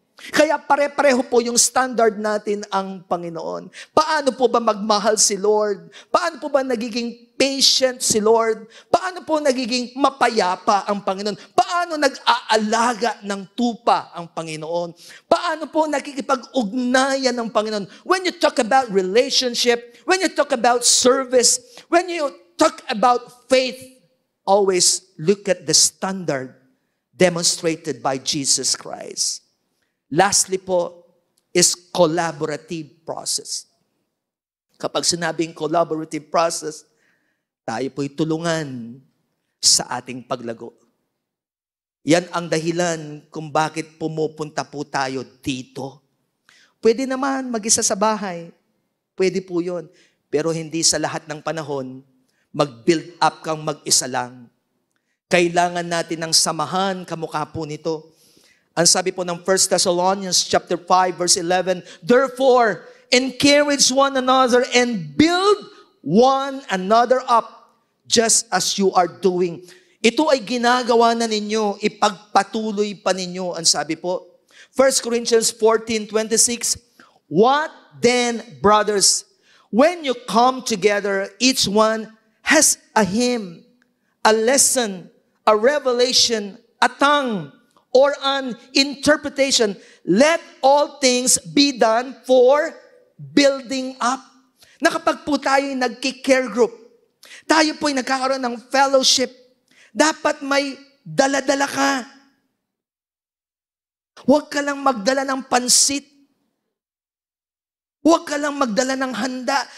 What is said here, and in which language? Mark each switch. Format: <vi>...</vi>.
<tl>Kaya pare-pareho po yung standard natin ang Panginoon. Paano po ba magmahal si Lord? Paano po ba nagiging patient si Lord? Paano po nagiging mapayapa ang Panginoon? Paano nag-aalaga ng tupa ang Panginoon? Paano po nakikipag-ugnayan ng Panginoon?</tl> <en>When you talk about relationship, when you talk about service, when you talk about faith, always look at the standard demonstrated by Jesus Christ. Lastly po is collaborative process.</en> <tl>Kapag sinabing collaborative process, tayo po'y tulungan sa ating paglago. Yan ang dahilan kung bakit pumupunta po tayo dito. Pwede naman mag-isa sa bahay. Pwede po yun. Pero hindi sa lahat ng panahon, mag-build up kang mag-isa lang. Kailangan natin ng samahan, kamukha po nito. Ang sabi po ng</tl> <en>1 Thessalonians chapter 5 verse 11, therefore, encourage one another and build one another up just as you are doing.</en> <tl>Ito ay ginagawa na ninyo, ipagpatuloy pa ninyo, ang sabi po.</tl> <en>1 Corinthians 14:26, what then, brothers, when you come together, each one has a hymn, a lesson, a revelation, a tongue, or an interpretation, let all things be done for building up.</en> <tl>Na kapag po tayo nagki-care group, tayo po'y nagkakaroon ng fellowship, dapat may dala-dala ka. Huwag ka lang magdala ng pansit. Huwag ka lang magdala ng handa.</tl>